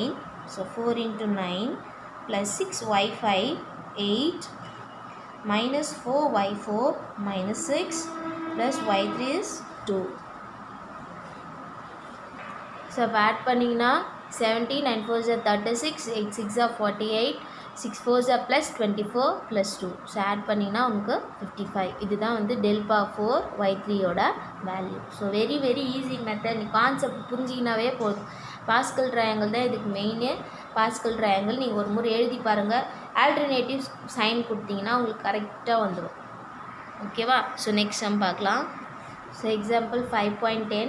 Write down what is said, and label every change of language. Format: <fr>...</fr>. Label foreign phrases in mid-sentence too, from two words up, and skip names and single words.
<ta>ஸோ 4 × 9 + 6 y5 8 -4 y4 -6 + y3 is 2. ஸோ அப்போ ஆட் பண்ணிங்கன்னா 17 9 4 are 36 8 6 are 48 6 4 are +24 +2. ஸோ ஆட் பண்ணிங்கன்னா உங்களுக்கு 55. இதுதான் வந்து del⁴ y3ஓட வேல்யூ.</ta> <en>so very very easy method.</en> <ta>நீ கான்செப்ட் புரிஞ்சிங்கனாவே போதும்.</ta> <en>Pascal triangle</en> <ta>தான் இதுக்கு மெயினு.</ta> <en>Pascal triangle</en> <ta>நீங்கள் ஒரு முறை எழுதி பாருங்கள்.</ta> <en>alternative sign</en> <ta>கொடுத்தீங்கன்னா உங்களுக்கு கரெக்டாக வந்துடும். ஓகேவா?</ta> <en>so next sum</en> <ta>பார்க்கலாம்.</ta> <en>so example</en> <ta>5.10.</ta>